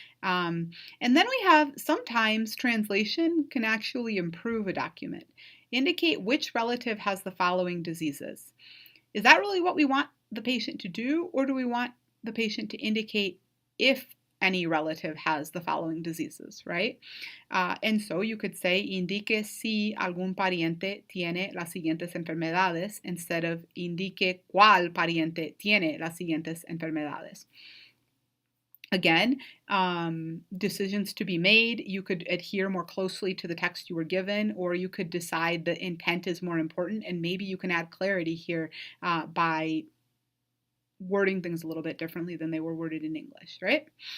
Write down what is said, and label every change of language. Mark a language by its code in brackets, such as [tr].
[en] And then we have sometimes translation can actually improve a document. Indicate which relative has the following diseases. Is that really what we want the patient to do, or do we want the patient to indicate if any relative has the following diseases, right? [es] And so you could say, indique si algún pariente tiene las siguientes enfermedades, instead of indique cuál pariente tiene las siguientes enfermedades. [en] Again, decisions to be made. You could adhere more closely to the text you were given, or you could decide that intent is more important, and maybe you can add clarity here by wording things a little bit differently than they were worded in English, right?